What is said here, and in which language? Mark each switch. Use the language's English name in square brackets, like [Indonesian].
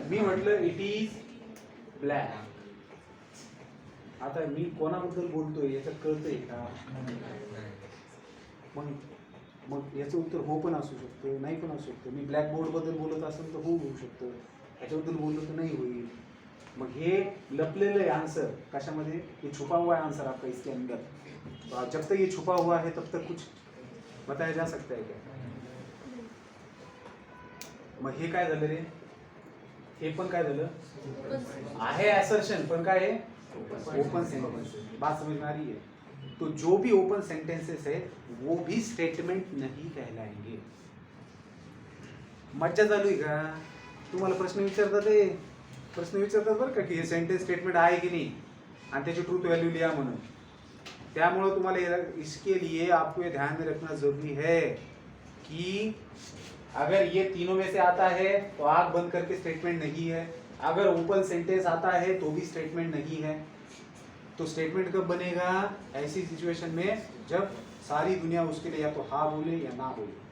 [Marathi] मी म्हटलं it is black, आता मी कोणाबद्दल बोलतोय याच्यात कळतंय का? मग याचं उत्तर हो पण असू शकतं, नाही पण असू शकतं। मी ब्लॅक बोर्ड बद्दल बोलत असेल तर हो होऊ शकतं, याच्याबद्दल बोललो तर नहीं होईल। मग हे लपलेलं आहे आंसर कशामध्ये, [Hindi] ये छुपा हुआ है आंसर आपका इसके अंदर। तो जब तक ये छुपा हुआ है तब तक कुछ बताया जा सकता है क्या? [Marathi] मग हे काय झालं रे, हे पण काय झालं आहे, असर्शन पण काय आहे, ओपन सेंटेंस। [Hindi] बात समझ में आ रही है? तो जो भी ओपन सेंटेंसेस है वो भी स्टेटमेंट नहीं कहलाएंगे। [Marathi] मज्जा चालू आहे का? तुम्हाला प्रश्न विचारतात बरं का की हे सेंटेंस स्टेटमेंट आहे की नाही आणि त्याची ट्रूथ वैल्यू लिया म्हणून। त्यामुळे तुम्हाला [Hindi] इसके लिए आपको ये ध्यान में रखना जरूरी है कि अगर ये तीनों में से आता है तो आंख बंद करके स्टेटमेंट नहीं है, अगर ओपन सेंटेंस आता है तो भी स्टेटमेंट नहीं है। तो स्टेटमेंट कब बनेगा? ऐसी सिचुएशन में जब सारी दुनिया उसके लिए या तो हाँ बोले या ना बोले।